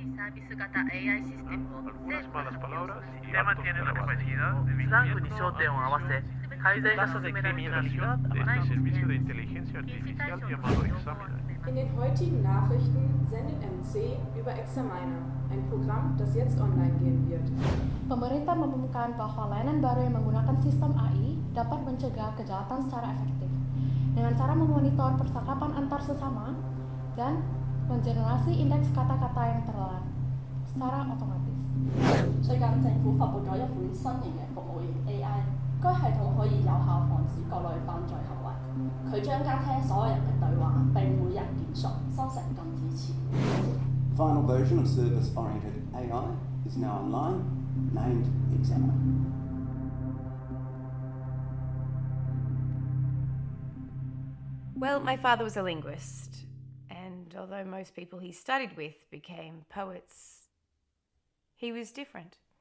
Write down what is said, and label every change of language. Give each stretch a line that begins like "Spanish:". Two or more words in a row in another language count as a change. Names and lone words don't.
Spanish: algunas malas palabras y Tema actos tiene la grabados. capacidad de
Japanese: スラングに焦点を合わせ、改善が
Spanish: Tasa
Japanese: 進
Spanish: de
Japanese: められている日が
Spanish: criminalidad de
Japanese: ない
Spanish: este servicio de inteligencia artificial llamado Examiner.
German: In den heutigen Nachrichten sendet MC über Examiner, ein Programm, das jetzt online gehen wird.
Indonesian: Pemerintah mengumumkan bahwa layanan baru yang menggunakan sistem AI dapat mencegah kejahatan secara efektif dengan cara memonitor percakapan antar sesama dan mengenerasi indeks kata-kata yang terlarang secara otomatis.
Cantonese: 最近政府發布咗一款新型嘅服務型 AI， 該系統可以有效防止各類犯罪行為。佢將監聽所有人嘅對話，並每日檢索，生成禁止詞。
English: The final version of service-oriented AI is now online, named Examiner. Well, my father was a linguist, and although most people he studied with became poets, he was different.